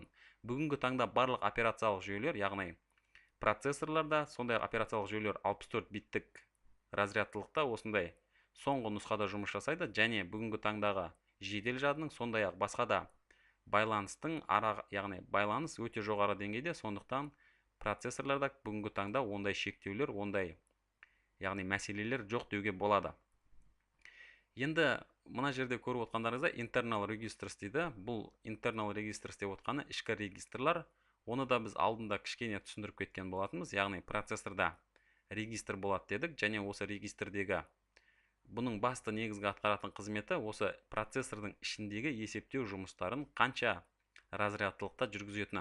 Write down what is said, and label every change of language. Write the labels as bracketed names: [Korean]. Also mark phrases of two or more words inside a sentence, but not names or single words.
[Kazakh] Бүгінгі таңда барлық операциялық жүйелер, яғни процессорларда, сондай операциялық жүйелер 64 биттік разрядтылықта осындай соңғы нұсқада жұмыс жасайды, және бүгінгі таңдағы жедел жадының сондай-ақ басқа да байланыстың яғни байланыс өте жоғары деңгейде, сондықтан процессорларда бүгінгі таңда ондай шектеулер, ондай яғни мәселелер жоқ деуге болады. Енді мына жерде көріп отқандарыңызда [English] internal registers [Kazakh] дейді. Бұл [English] internal registers [Kazakh] деп отқаны ішкі регистрлар. Оны да біз алдында кішкене түсіндіріп кеткен болатынбыз. Яғни процессорда регистр болады дедік, және осы регистрдегі бұның басты негізгі атқаратын қызметі осы процессордың ішіндегі есептеу жұмыстарын қанша разрядтылықта жүргізетіні.